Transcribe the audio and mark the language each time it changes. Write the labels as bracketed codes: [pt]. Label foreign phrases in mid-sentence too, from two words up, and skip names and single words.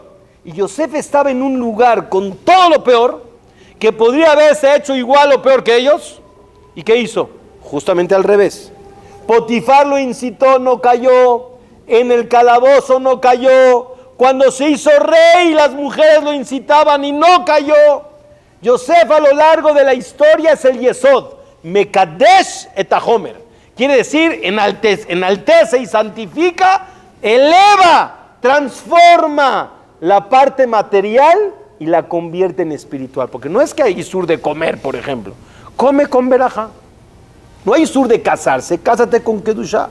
[es] Y Yosef estaba en un lugar con todo lo peor, que podría haberse hecho igual o peor que ellos. ¿Y qué hizo? Justamente al revés. Potifar lo incitó, no cayó. En el calabozo no cayó. Cuando se hizo rey, las mujeres lo incitaban y no cayó. Yosef a lo largo de la historia es el Yesod. [he] מקדש את החומר. [es] Quiere decir, enaltece y santifica, eleva, transforma la parte material y la convierte en espiritual. Porque no es que hay isur de comer, por ejemplo. Come con verajá. No hay isur de casarse, cásate con kedushá.